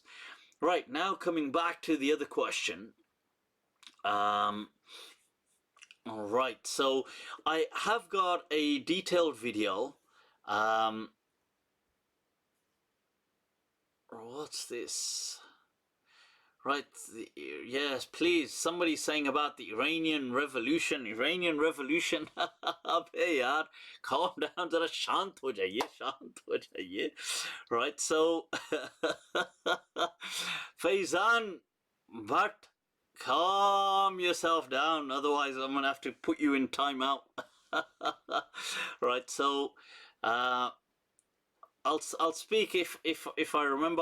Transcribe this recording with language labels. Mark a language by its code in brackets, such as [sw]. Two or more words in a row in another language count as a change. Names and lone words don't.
[en] Right, now coming back to the other question. All right, so I have got a detailed video. What's this? Right, yes, please. Somebody's saying about the Iranian Revolution. [hi] Iranian Revolution. अबे यार, [en] calm down, [hi] ज़रा शांत हो जाइए, शांत हो जाइए. [en] Right, so Faizan Bhatt, calm yourself down, otherwise I'm gonna have to put you in timeout. Right, so I'll speak if I remember.